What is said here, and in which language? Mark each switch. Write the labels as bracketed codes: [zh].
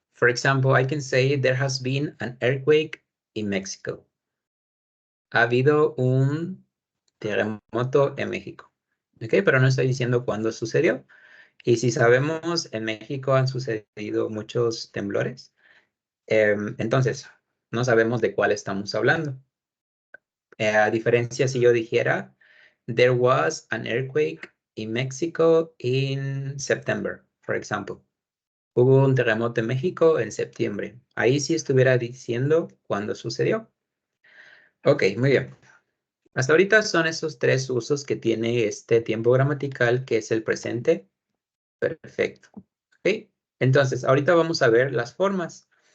[en] For example, I can say there has been an earthquake in Mexico. [es] Ha habido un terremoto en México. ¿Ok? Pero no estoy diciendo cuándo sucedió. Y si sabemos, en México han sucedido muchos temblores. Entonces, no sabemos de cuál estamos hablando. A diferencia si yo dijera, [en] there was an earthquake in Mexico in September, for example. [es] Hubo un terremoto en México en septiembre. Ahí sí estuviera diciendo cuándo sucedió. Ok, muy bien. Hasta ahorita son esos tres usos que tiene este tiempo gramatical, que es el presente perfecto. Ok, entonces ahorita vamos a ver las formas.